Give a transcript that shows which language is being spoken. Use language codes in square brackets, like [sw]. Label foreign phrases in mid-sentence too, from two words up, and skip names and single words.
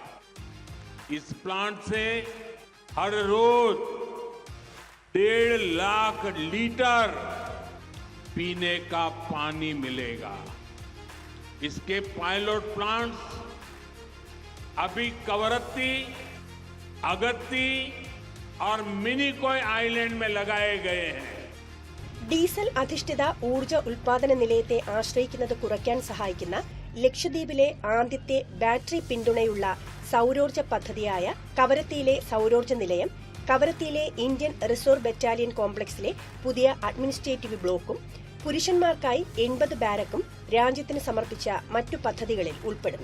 [hi] इस प्लांट से हर रोज 1.5 लाख लीटर पीने का पानी मिलेगा। इसके पायलट प्लांट्स अभी कवरत्ती, अगत्ती और मिनिकॉय आइलैंड में लगाए गए हैं. [ml] ഡീസൽ അധിഷ്ഠിത ഊർജ്ജ ഉൽപാദന നിലയത്തെ ആശ്രയിക്കുന്നത് കുറയ്ക്കാൻ സഹായിക്കുന്ന ലക്ഷദ്വീപിലെ ആദ്യത്തെ ബാറ്ററി പിന്തുണയുള്ള സൗരോർജ്ജ പദ്ധതിയായ കവരത്തിയിലെ സൗരോർജ്ജ നിലയം, കവരത്തിയിലെ ഇന്ത്യൻ റിസർവ് ബറ്റാലിയൻ കോംപ്ലക്സിലെ പുതിയ അഡ്മിനിസ്ട്രേറ്റീവ് ബ്ലോക്കും പുരുഷന്മാർക്കായി 80 ബാരക്കും രാജ്യത്തിന് സമർപ്പിച്ച മറ്റു പദ്ധതികളിൽ ഉൾപ്പെടുന്നു.